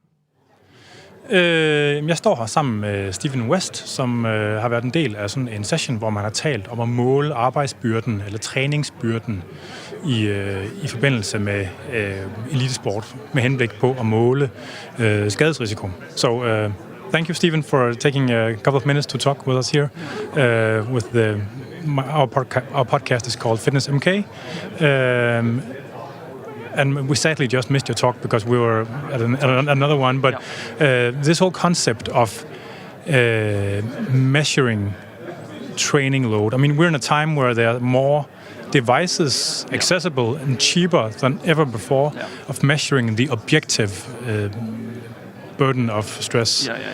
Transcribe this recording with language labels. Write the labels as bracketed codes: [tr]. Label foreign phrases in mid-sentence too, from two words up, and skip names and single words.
[da] Jeg står her sammen med Stephen West, som har været en del af sådan en session, hvor man har talt om at måle arbejdsbyrden eller træningsbyrden i forbindelse med elitesport med henblik på at måle skadesrisiko. [en] So thank you, Stephen, for taking a couple of minutes to talk with us here. Our podcast is called Fitness MK. And we sadly just missed your talk because we were at another one. But this whole concept of measuring training load, I mean, we're in a time where there are more devices accessible and cheaper than ever before of measuring the objective burden of stress.